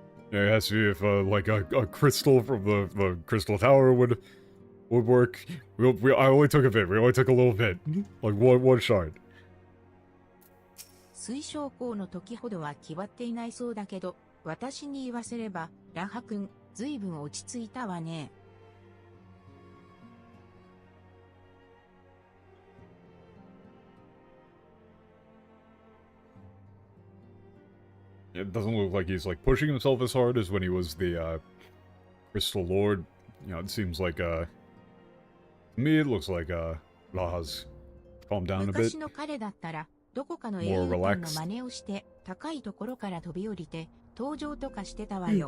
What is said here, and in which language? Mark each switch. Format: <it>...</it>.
<en>Yeah, it has to be if like a crystal from the crystal tower would work. I only took a bit. We only took a little bit, like one shard.</en> <ja>水晶鉱の時ほどは決まっていないそうだけど、私に言わせれば、ラハ君、ずいぶん落ち着いたわね。</ja> <en>It doesn't look like he's like pushing himself as hard as when he was the Crystal Lord. It seems like to me it looks like Raha's calmed down a bit.</en> <ja>昔の彼だったら、どこかの英雄館の真似をして、高いところから飛び降りて、登場とかしてたわよ。</ja>